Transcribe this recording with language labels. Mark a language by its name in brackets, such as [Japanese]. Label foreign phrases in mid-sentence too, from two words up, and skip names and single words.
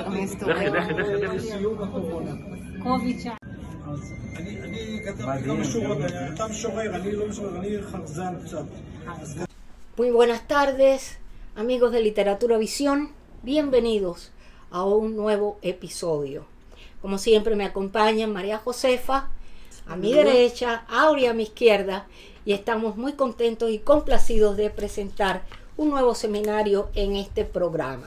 [Hebrew] לסיום הקורונה. אז אני כתבתי כמה שורות, אתה משורר, אני לא משורר, אני חרזן קצת. [Spanish] Muy buenas tardes, amigos de Literatura Visión, bienvenidos a un nuevo episodio. Como siempre me acompañan María Josefa, a mi derecha, Aurea a mi izquierda, y estamos muy contentos y complacidos de presentar un nuevo seminario en este programa.